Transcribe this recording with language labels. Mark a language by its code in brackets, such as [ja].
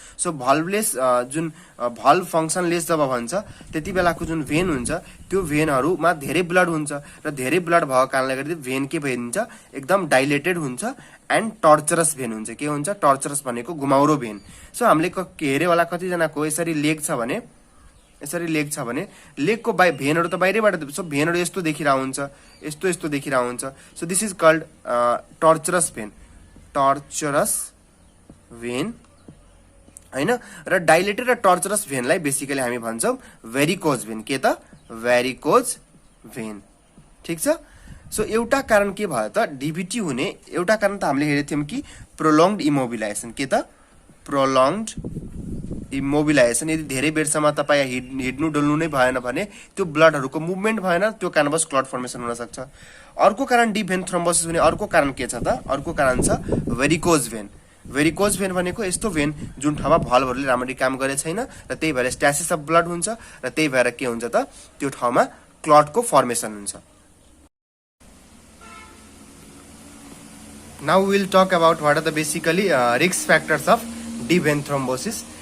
[ne] So भल्भलेस जुन valve फंक्शनलेस जब भन्छ त्यति बेलाको जुन भेन हुन्छ त्यो भेनहरुमा धेरै ब्लड हुन्छ र धेरै ब्लड भएको कारणले गर्दा भेन के भइदिन्छ, एकदम डाइलेटेड हुन्छ एन्ड टर्चरस भेन हुन्छ. के हुन्छ टर्चरस भनेको घुमाउरो भेन. सो हामीले हेरे वाला कति जनाको यसरी लेग छ भने यसरी लेग छ भने लेगको भेनहरु त बाहिरैबाट सो भेनहरु यस्तो देखिरहेको हुन्छ, यस्तो यस्तो देखिरहेको हुन्छ। [en] So this is called tortuous vein, tortuous vein हैन। [ne] र डाइलेटेड र टर्चरस भेनलाई बेसिकली हामी भन्छौं भेरिकोज भेन। के त भेरिकोज भेन, ठीक छ। सो एउटा कारण के भयो त डीभीटी हुने एउटा कारण त हामीले हेरेको थियौं कि प्रोलङ्गड इमोबिलाइजेसन। के त प्रोलङ्गड इमोबिलाइजेसन, यदि धेरै बेरसम्म तपाई हिड्नु डुल्नु नै भएन भने त्यो ब्लडहरुको मुभमेन्ट भएन, त्यो क्यानभस क्लट फर्मेसन हुन सक्छ। अर्को कारण डीप भेन थ्रोम्बोसिस हुने अर्को कारण के छ त, अर्को कारण छ भेरिकोज भेन। भेरिकोज भेन भनेको यस्तो भेन जुन ठाउँमा भल्भहरुले राम्ररी काम गरे छैन र त्यही भएर स्ट्यासिस अफ ब्लड हुन्छ र त्यही भएर के हुन्छ त त्यो ठाउँमा क्लटको फर्मेसन हुन्छ। [en] Now we will talk about what are the basically risk factors of deep vein thrombosis.